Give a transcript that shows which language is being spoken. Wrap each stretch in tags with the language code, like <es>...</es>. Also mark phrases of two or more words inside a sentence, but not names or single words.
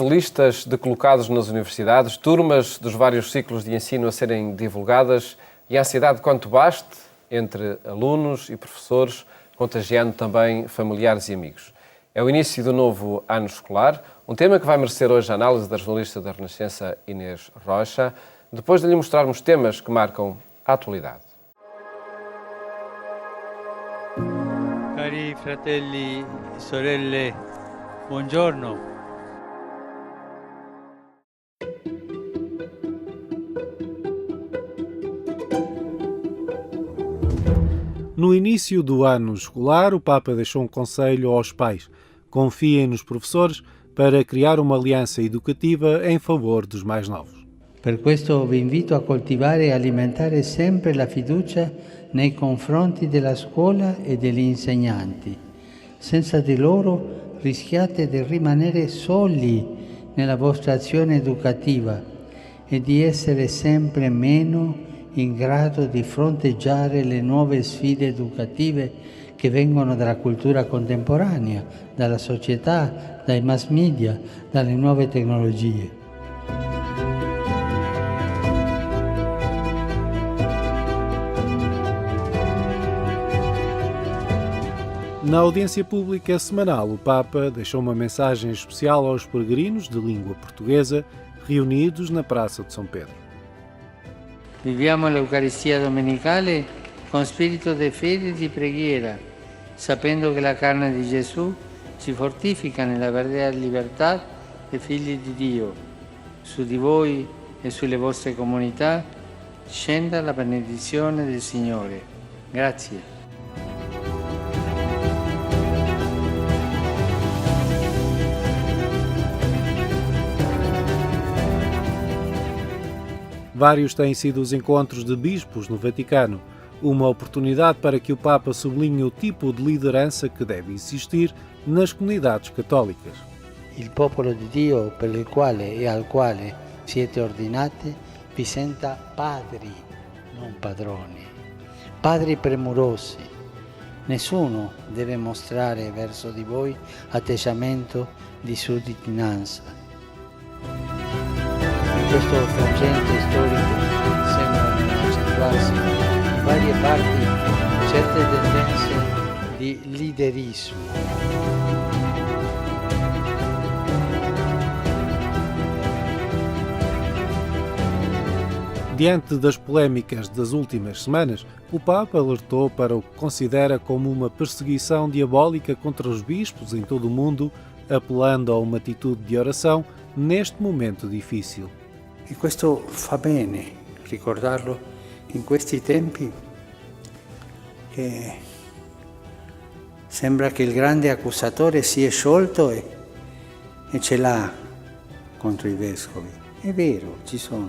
<pt>Listas de colocados nas universidades, turmas dos vários ciclos de ensino a serem divulgadas e a ansiedade quanto baste entre alunos e professores, contagiando também familiares e amigos. É o início do novo ano escolar, um tema que vai merecer hoje a análise da jornalista da Renascença Inês Rocha, depois de lhe mostrarmos temas que marcam a atualidade.</pt> <it>Cari fratelli e sorelle, buongiorno.</it> <pt>No início do ano escolar, o Papa deixou um conselho aos pais. Confiem nos professores para criar uma aliança educativa em favor dos mais novos.</pt> <it>Per questo vi invito a coltivare e alimentare sempre la fiducia nei confronti della scuola e degli insegnanti. Senza di loro rischiate di rimanere soli nella vostra azione educativa e di essere sempre meno in grado di fronteggiare le nuove sfide educative che vengono dalla cultura contemporanea, dalla società, dai</it> <en>mass media,</en> <it>dalle nuove tecnologie.</it> <pt>Na audiência pública semanal, o Papa deixou uma mensagem especial aos peregrinos de língua portuguesa reunidos na Praça de São Pedro.</pt> <it>Viviamo l'Eucaristia domenicale con spirito di fede e di preghiera, sapendo che la carne di Gesù ci fortifica nella vera libertà dei figli di Dio. Su di voi e sulle vostre comunità scenda la benedizione del Signore. Grazie.</it> <pt>Vários têm sido os encontros de bispos no Vaticano, uma oportunidade para que o Papa sublinhe o tipo de liderança que deve existir nas comunidades católicas.</pt> <it>Il popolo di Dio per il quale e al quale siete ordinati vi senta padri, non padroni, padri premurosi. Nessuno deve mostrare verso di voi atteggiamento di sudditanza. In questo frangente storico sembrano accentuarsi in varie parti certe tendenze di liderismo.</it> <pt>Diante das polémicas das últimas semanas, o Papa alertou para o que considera como uma perseguição diabólica contra os bispos em todo o mundo, apelando a uma atitude de oração neste momento difícil.</pt> <it>E questo fa bene ricordarlo in questi tempi che sembra che il grande accusatore si è sciolto e ce l'ha contro i vescovi. È vero, ci sono.</it>